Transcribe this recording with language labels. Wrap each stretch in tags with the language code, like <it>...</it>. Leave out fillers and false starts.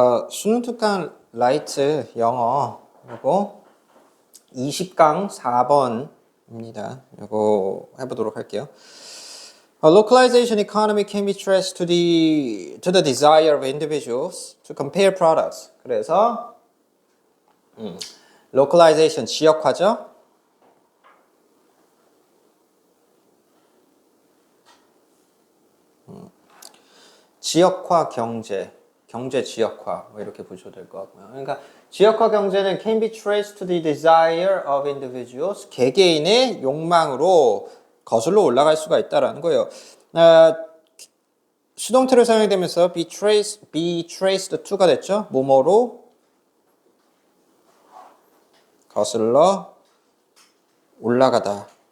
<ko>수능 특강 라이트 영어 요거 20강 4번입니다. 요거 해보도록 할게요.</ko> <en>Localization economy can be traced to the desire of individuals to compare products.</en> <ko>그래서 localization 지역화죠. 지역화 경제 지역화 뭐 이렇게 보셔도 될 것 같고요.</ko> <en>그러니까</en> <ko>지역화 경제는</ko> <en>can be traced to the desire of individuals.</en> <ko>개개인의 욕망으로 거슬러 올라갈 수가 있다라는 거예요. 수동태로 사용되면서 be traced to가 됐죠. 뭐뭐로 거슬러 올라가다.</ko>